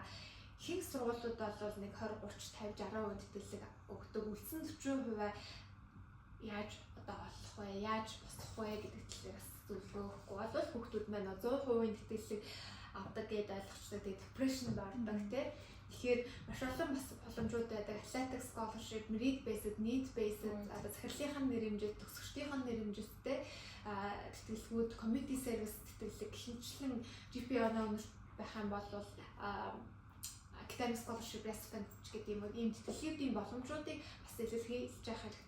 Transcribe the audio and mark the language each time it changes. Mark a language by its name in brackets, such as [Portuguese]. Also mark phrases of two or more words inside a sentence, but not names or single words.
[Mongolian] Ихэнх сургуулиуд бол нэг 20, 30, 50, 60% тэтгэлэг өгдөг. Үлдсэн 40% яаж одоо олох вэ? Яаж босох вэ гэдэг талаас зөвлөгөө өгөхгүй бол хүүхдүүд маань 100% тэтгэлэг авдаг гэдээ ойлгочтой. Тэгээ depression ордог тий. Тэгэхээр маш олон бас боломжууд байдаг. [English] Athletic scholarship, merit based, need based, [Mongolian] одоо захирлынхаа нэрэмжит, төгсөгчдийнхээ нэрэмжиттэй тэтгэлгүүд, [English] community service [Mongolian] тэтгэлэг, хинчлэн GPA-ны өмнө байх юм бол [English] academic scholarship recipient [Mongolian] гэдэг юм уу ийм тэтгэлгийн боломжуудыг бас илэрхийлж явах хэрэгтэй.